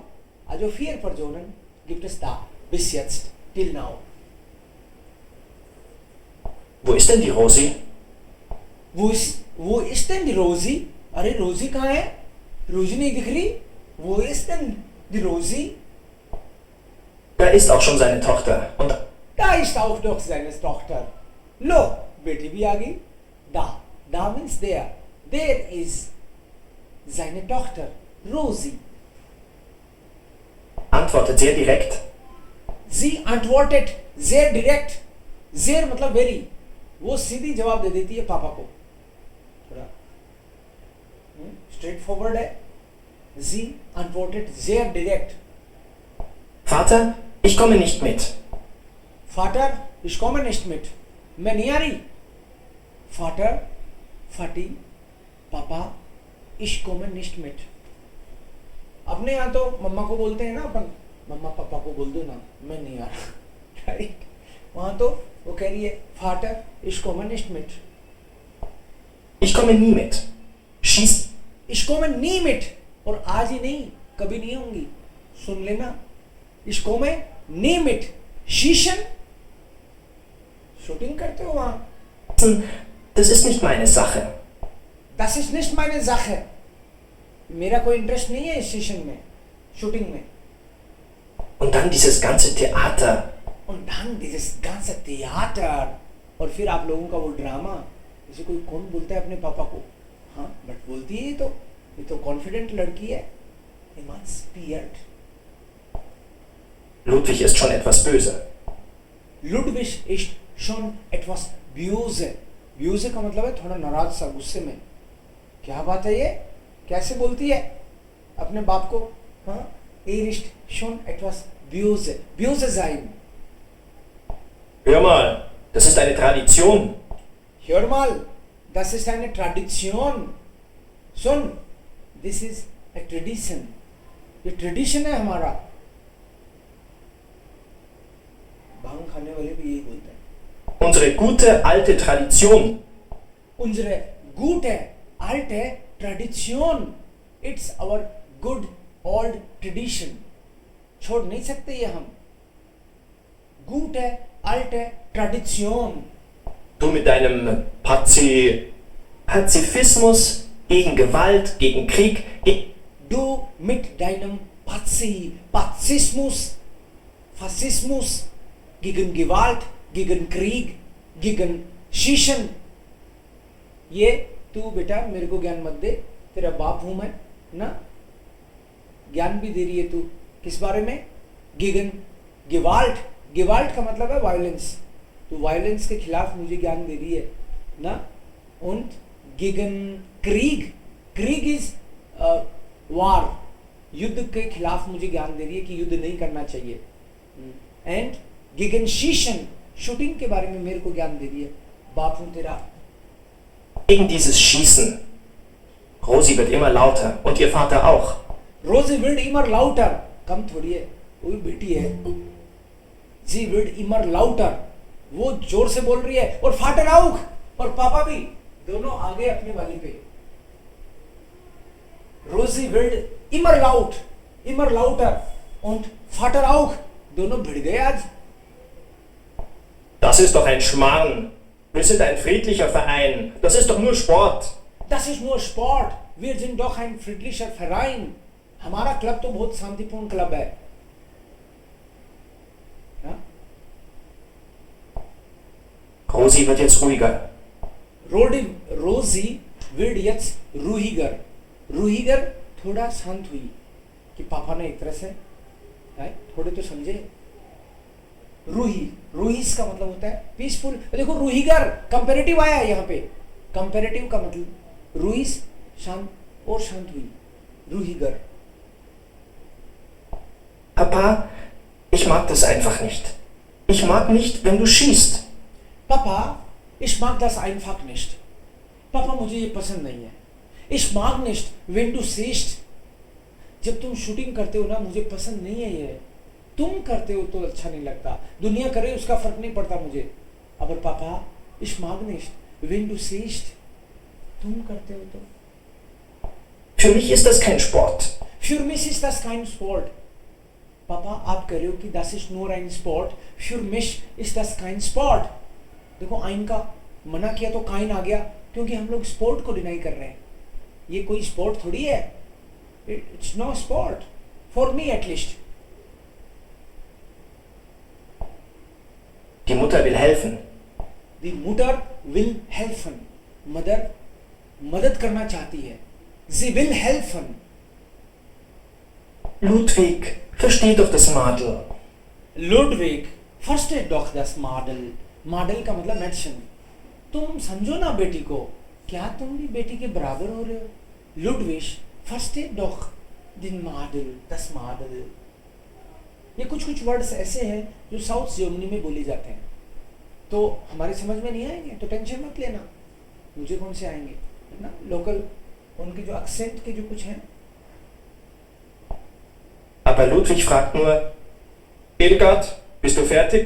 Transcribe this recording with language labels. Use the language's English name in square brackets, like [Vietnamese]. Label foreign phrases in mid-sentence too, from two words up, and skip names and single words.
[German] Also 4 Personen gibt es da bis jetzt, [English] till now. [German] Wo ist denn die Rosi? Wo ist denn die Rosi? [Hindi] अरे रोजी कहाँ है? रोजी नहीं दिख रही. [German] Wo ist denn die Rosi? Da ist auch schon seine Tochter. Und Da ist auch doch seine Tochter. [Hindi] लो बेटी भी आ गई. [English] Da means there. There is [German] seine Tochter [English] Rosi. [German] antwortet sehr direkt. Sie antwortet sehr direct. [Hindi] Sehr मतलब very. वो सीधी जवाब दे देती है पापा को. थोड़ा [English] straight forward [Hindi] है. [German] Sie antwortet sehr direkt. Vater, ich komme nicht mit. Vater, ich komme nicht mit. [Hindi] मैं नहीं आ रही. [German] Vater, Vati, Papa, ich komme nicht mit. [Hindi] अपने यहाँ तो मम्मा को बोलते हैं ना अपन, मम्मा पापा को बोल दो ना, मैं नहीं आ रहा. राइट. वहाँ तो वो कह रही है [German] Vater, ich komme nicht mit. Ich komme nie mit. Schieß. Ich komme nie mit. [Hindi] और आज ही नहीं, कभी नहीं होंगी. सुन लेना. [German] Ich komme nie mit. Schießen. [Hindi] शूटिंग करते हो वहाँ. [German] Das ist nicht meine Sache. Das ist nicht meine Sache. [Hindi] मेरा कोई इंटरेस्ट नहीं है इस सेशन में, शूटिंग में. [German] Und dann dieses ganze Theater. Und dann dieses ganze Theater. [Hindi] और फिर आप लोगों का वो ड्रामा. जैसे कोई कौन बोलता है अपने पापा को, हाँ बट बोलती है ये तो कॉन्फिडेंट लड़की है. [German] Emanzipiert. Ludwig ist schon etwas böse. Ludwig ist schon etwas böse. [Hindi] Böse का मतलब है थोड़ा नाराज सा, गुस्से में. क्या बात है ये, कैसे बोलती है अपने बाप को, हाँ. [German] Er ist schon etwas böse. Böse sein. Hör mal, das ist eine Tradition. Hör mal, das ist eine Tradition. [English] सुन, this is a tradition. [Hindi] ये ट्रेडिशन है हमारा. भांग खाने वाले भी यही बोलते हैं. [German] Unsere gute alte Tradition. Unsere gute alte Tradition. [English] It's our good old tradition. [Hindi] छोड़ नहीं सकते ये हम. [German] Gute alte Tradition. Du mit deinem Pazifismus gegen Gewalt, gegen Krieg. Du mit deinem Pazismus, Faschismus, gegen Gewalt, gegen Krieg, gegen Schießen. [Hindi] ये तू बेटा मेरे को ज्ञान मत दे, तेरा बाप हूं मैं ना. ज्ञान भी दे रही है तू किस बारे में? [German] gegen Gewalt. [Hindi] Gewalt का मतलब है वायलेंस. तो वायलेंस के खिलाफ मुझे ज्ञान दे रही है ना. [German] und gegen Krieg. Krieg [English] is war. [Hindi] युद्ध के खिलाफ मुझे ज्ञान दे रही है कि युद्ध नहीं करना चाहिए. [German] and gegen Schießen. [Hindi] शूटिंग के बारे में मेरे को ज्ञान दे रही है. बाप हूं तेरा. [German] Gegen dieses Schießen. Rosi wird immer lauter und ihr Vater auch. Rosi wird immer lauter. [Hindi] कम थोड़ी है, वो भी बेटी है. [German] Sie wird immer lauter. [Hindi] वो जोर से बोल रही है. और [German] Vater auch. [Hindi] और पापा भी दोनों आगे अपनी वाली पे. [German] Rosi wird immer laut, immer lauter und Vater auch. [Hindi] दोनों भिड़ गए आज. [German] Das ist doch ein Schmarrn. Wir sind ein friedlicher Verein. Das ist doch nur Sport. Das ist nur Sport. Wir sind doch ein friedlicher Verein. [Hindi] हमारा क्लब तो बहुत शांतिपूर्ण क्लब है. [German] Ja? Rosi wird jetzt ruhiger. Rosi wird jetzt ruhiger. [Hindi] Ruhiger थोड़ा शांत हुई कि पापा ने एक तरह से थोड़े तो समझे. रूही, रूहीस का मतलब होता है पीसफुल। देखो रूहीगर कंपेरेटिव आया है यहाँ पे, कंपेरेटिव का मतलब रूहीस शांत और शांत हुई, रूहीगर। [German] Papa, ich mag das einfach nicht. Ich mag nicht, wenn du schießt. पापा ich mag das einfach nicht, [Hindi] पापा मुझे ये पसंद नहीं है। [German] ich mag nicht wenn du siehst, [Hindi] जब तुम शूटिंग करते हो ना मुझे पसंद नहीं है ये, तुम करते हो तो अच्छा नहीं लगता, दुनिया करे उसका फर्क नहीं पड़ता मुझे। [German] अब पापा ich mag nicht wenn du siehst, [Hindi] तुम करते हो तो। [German] Für mich ist das kein Sport. Für mich ist das kein Sport, [Hindi] पापा आप कह रहे हो कि [German] das ist nur ein Sport, für mich ist das kein Sport। [Hindi] देखो आइन का मना किया तो काइन आ गया, क्योंकि हम लोग स्पोर्ट को डिनाई कर रहे हैं। ये कोई स्पोर्ट थोड़ी है, [English] it's no sport for me at least. [German] Die Mutter will helfen. Die Mutter will helfen, [Hindi] मदर मदद करना चाहती है। [German] Sie will helfen। Ludwig, versteh doch das Madel. Ludwig versteht doch das Madel, [Hindi] मॉडल का मतलब मेडिसिन। तुम समझो ना बेटी को, क्या तुम भी बेटी के बराबर हो रहे हो? [German] लुडविग versteht doch den Madel, das Madel। [Hindi] ये कुछ कुछ वर्ड्स ऐसे हैं जो साउथ जर्मनी में बोले जाते हैं, तो हमारे समझ में नहीं आएंगे तो टेंशन मत लेना, मुझे कौन से आएंगे, है ना, लोकल उनके जो एक्सेंट के जो कुछ हैं। [German] Aber Ludwig fragt nur, Hildegard, bist du fertig?